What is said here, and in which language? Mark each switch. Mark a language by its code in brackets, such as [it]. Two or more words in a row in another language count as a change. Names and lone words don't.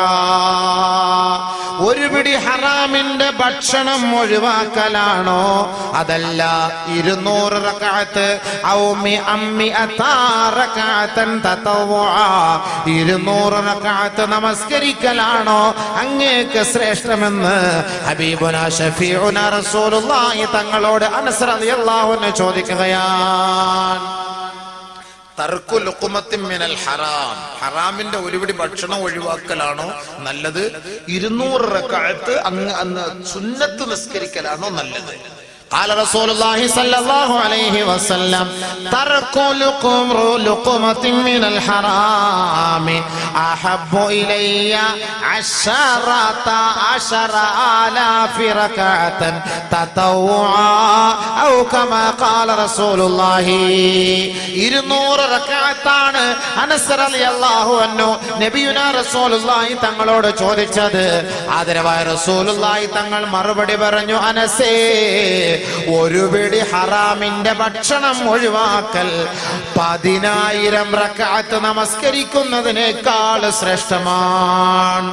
[ml] ഒരു പിടി ഹറാമിന്റെ ഭക്ഷണം ഒഴിവാക്കലാണോ, അതല്ല 200 റകഅത്ത് [ar] أو مئة ركعة تطوعا, [ml] 200 റകഅത്ത് നമസ്കരിക്കലാണോ അങ്ങേക്ക് ശ്രേഷ്ഠമെന്ന് [ar] حبيبنا شفيعنا رسول الله [ml] തങ്ങളോട് അനസ് [ar] رضي الله عنه [ml] ചോദിക്കുകയാണ്. [ar] ترك لقمة من الحرام, [ml] ഹറാമിന്റെ ഒരുപിടി ഭക്ഷണം ഒഴിവാക്കലാണോ നല്ലത്, 200 റകഅത്ത് അന്ന് സുന്നത്ത് നിസ്കരിക്കലാണോ നല്ലത്? [ar] قال رسول الله صلى الله عليه وسلم ترك لقمة من الحرام أحب إلي 10,000 ركعة تطوعا أو كما قال رسول الله. [ml] 200 റകഅത്താണ് അനസ് [ar] رضي الله عنه نبينا رسول الله [ml] തങ്ങളോട് ചോദിച്ചത്. ആദരവായ റസൂലുള്ളാഹി തങ്ങൾ മറുപടി പറഞ്ഞു, അനസേ, ഒരു പിടി ഹറാമിന്റെ ഭക്ഷണം ഒഴിവാക്കൽ 10,000 റകഅത്ത് നമസ്കരിക്കുന്നതിനേക്കാൾ ശ്രേഷ്ഠമാണ്.